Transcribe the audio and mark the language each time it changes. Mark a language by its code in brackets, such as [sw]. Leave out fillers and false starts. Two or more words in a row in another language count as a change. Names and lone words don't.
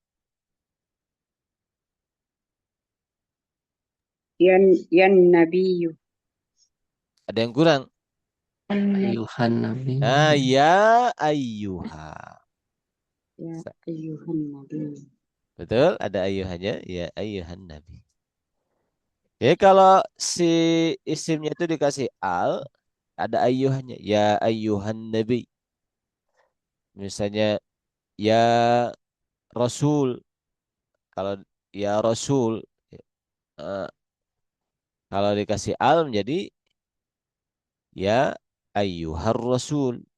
[ar] يا نبيُّ. [id] Ada yang kurang? [ar] أيها النبي. Nah, يا أيها. يا أيها النبيُّ. [id] Betul? Ada ayyuhannya? [ar] يا أيها النبي. [id] Jadi kalau si isimnya itu dikasih al, ada ayyuhannya. [ar] يا أيها النبي. Misalnya يا رسول. [id] Kalau [ar] يا رسول, [id] eh, kalau dikasih al menjadi [ar] يا أيها الرسول.